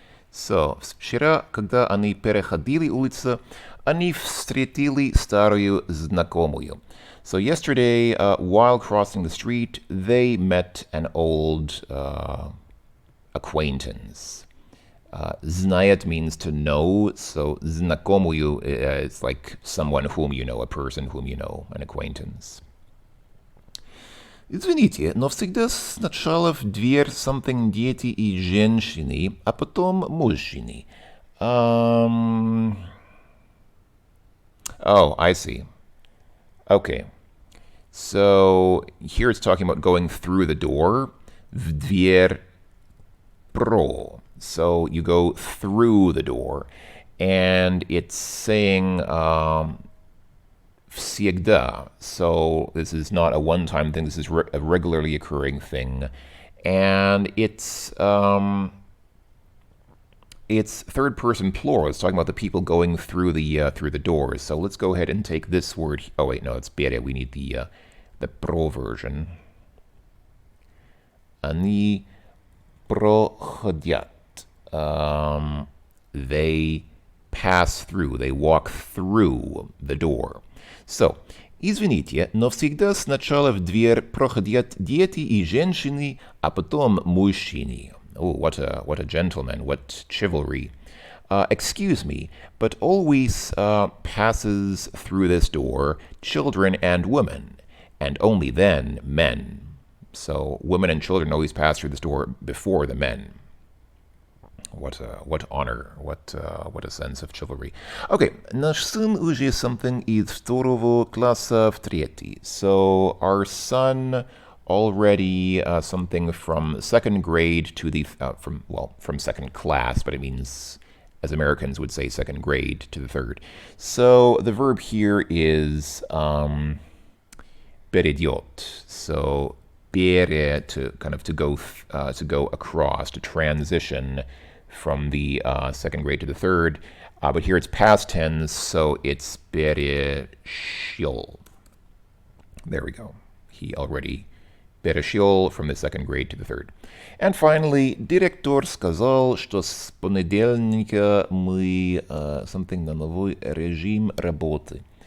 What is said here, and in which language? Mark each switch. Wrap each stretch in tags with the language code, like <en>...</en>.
<ru>So, вчера, когда они переходили улицу, они встретили старую знакомую.</ru> <en>So yesterday, while crossing the street, they met an old acquaintance. Знает means to know, so знакомую is like someone whom you know, a person whom you know, an acquaintance.</en> <ru>Извините, но всегда сначала в дверь something дети и женщины, а потом мужчины.</ru> <en>Oh, I see. Okay. So here it's talking about going through the door.</en> <ru>В дверь про.</ru> <en>So you go through the door. And it's saying всегда. So this is not a one-time thing. This is a regularly occurring thing. And it's third-person plural. It's talking about the people going through the doors. So let's go ahead and take this word. Oh wait, no, it's пере. We need the pro version.</en> <ru>Они проходят.</ru> <en>They pass through. They walk through the door.</en> <ru>So, извините, но всегда сначала в дверь проходят дети и женщины, а потом мужчины.</ru> <en>Oh, what a gentleman, what chivalry. Excuse me, but always passes through this door children and women, and only then men. So women and children always pass through this door before the men. What honor, what a sense of chivalry.</en> <ru>Okay, наш сын уже something из второго класса в третий.</ru> <en>So our son already something from second grade to the from second class, but it means, as Americans would say, second grade to the third. So the verb here is перейдет. So пере, to kind of to go across, to transition from the second grade to the third. But here it's past tense, so it's перешел. There we go. He already перешел from the second grade to the third. And finally,</en> <ru>директор сказал, что с понедельника мы something на новый режим работы.</ru>